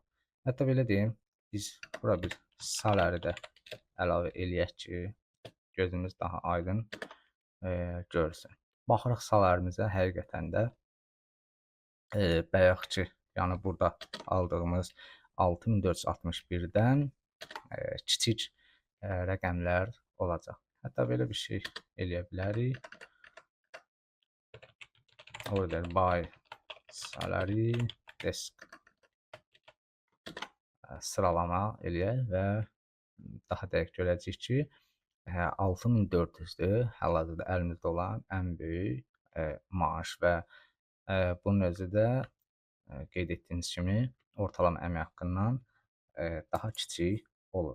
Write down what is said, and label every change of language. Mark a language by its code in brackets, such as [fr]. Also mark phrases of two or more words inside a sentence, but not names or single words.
[az] Hətta belə deyim, biz bura bir salary də əlavə eləyək ki, gözümüz daha aydın görsün. Baxırıq salaryimizə, həqiqətən də bayaqki, yəni burada aldığımız 6461-dən kiçik rəqəmlər olacaq. Hətta belə bir şey eləyə bilərik. [en] Order by salary desk [az] sıralama eləyək və daha dəqiq görəcəyik ki, 6400-dür hal-hazırda əlimizdə olan ən böyük maaş və bunun özü də qeyd etdiyiniz kimi ortalama əmək haqqından daha kiçik olur.